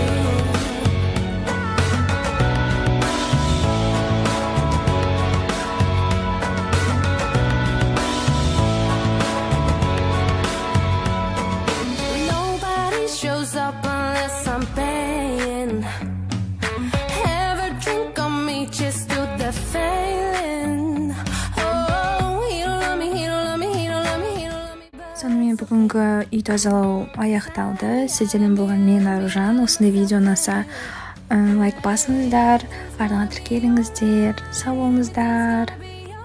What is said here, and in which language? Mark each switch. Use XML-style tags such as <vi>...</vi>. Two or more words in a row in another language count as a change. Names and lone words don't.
<en>Nobody shows up unless I'm paying. Have a drink on me, just do the failing. Oh, he don't love me, he don't love me, he don't love me, he don't love me, but</en> <kk>Сонымен бүгінгі үй тазалау аяқталды. Сіздермен болған мен Аружан. Осындай видео ұнаса лайк басыңыздар, арнаға тіркеліңіздер. Сау болыңыздар.</kk>